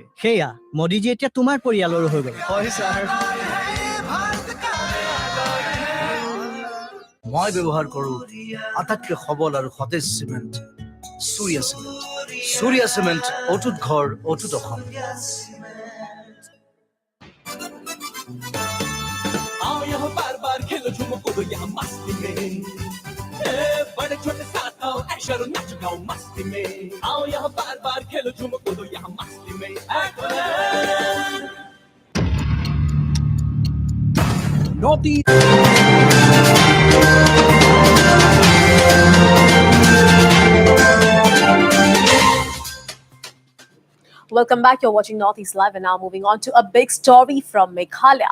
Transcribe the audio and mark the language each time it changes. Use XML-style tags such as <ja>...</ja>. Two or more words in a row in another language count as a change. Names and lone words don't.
<as>সেয়া মোদীজী এতিয়া তোমাৰ পৰিয়ালৰো হৈ গ'ল। হয় ছাৰ। মই ব্যৱহাৰ কৰোঁ আটাইতকৈ সবল আৰু সতেজ চিমেণ্ট, সূৰ্য চিমেণ্ট। সূৰ্য চিমেণ্ট, অটুট ঘৰ, অটুট অসম।</as> <hi>आओ यहाँ बार बार खेलो झूमो कूदो यहाँ मस्ती में, बड़े छोटे साथ आओ ऐश करो नाचो गाओ मस्ती में। आओ यहाँ बार बार खेलो झूमो कूदो यहाँ मस्ती में।</hi> <en>Northeast. Welcome back. You're watching Northeast Live, and now moving on to a big story from Meghalaya.</en>